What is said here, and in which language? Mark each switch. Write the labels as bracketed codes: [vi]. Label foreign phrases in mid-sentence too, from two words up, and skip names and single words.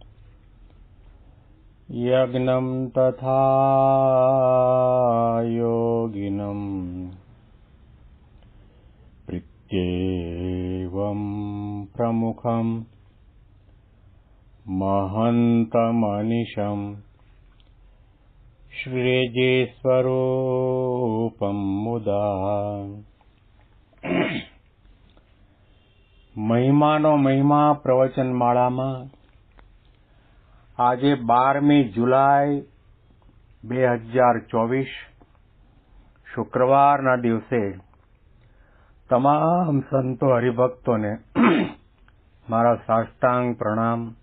[sa] यज्ञं तथा योगिनं प्रीत्येवं प्रमुखं महन्तमनिशं श्रीजीस्वरूपं मुदा [gu] મહિમાનો મહિમા પ્રવચનમાળામાં આજે 12મી જુલાઈ 2024 શુક્રવારના દિવસે તમામ સંતો હરિભક્તોને મારા સાષ્ટાંગ પ્રણામ.